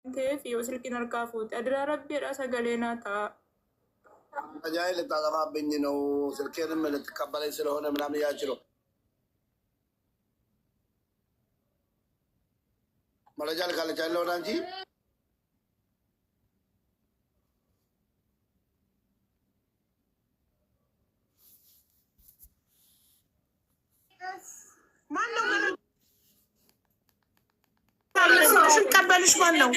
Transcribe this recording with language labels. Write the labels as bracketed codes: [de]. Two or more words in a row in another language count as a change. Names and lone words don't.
[om] ta'eef yoo silkiin harkaa fuute adiraa rabbiidha sagalee naa ta'a. [am] Ajaa'il ልታጠፋብኝ ነው ስልኬንም ልትቀበለኝ ስለሆነ ምናምን ያችለው መረጃ ልካለች ያለውን አንቺ ቀበልሽ ማን ነው?